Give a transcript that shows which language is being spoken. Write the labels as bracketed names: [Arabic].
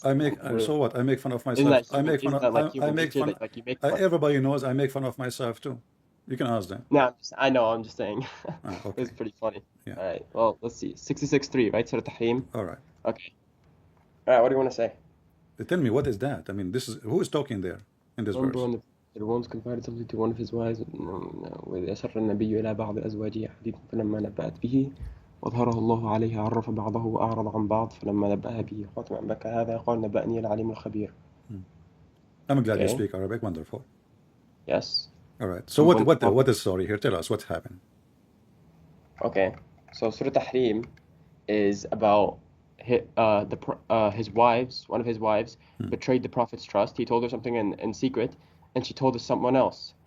[English] So what? I make fun of myself. Everybody knows I make fun of myself too. You can ask them. No, I know. I'm just saying. Okay. It was pretty funny. Yeah. All right. Well, let's see. 66:3, right? Surah Tahrim. All right. Okay. All right. What do you want to say? Tell me, what is that? I mean, who is talking there in this verse? The ones confided something to one of his wives. [Arabic] وإذ أسر النبي إلى بعض أزواجه حديثا فلما نبأت به وأظهره الله عليه عرف بعضه وأعرض عن بعض فلما نبأها به خاتم عن بكى هذا قال نبأني العليم الخبير. [English] I'm glad you speak Arabic. Wonderful. Yes. All right. So what is the story here? Tell us what's happened. Okay. So Surah Tahrim is about his wives. One of his wives betrayed the Prophet's trust. He told her something in secret, and she told someone else.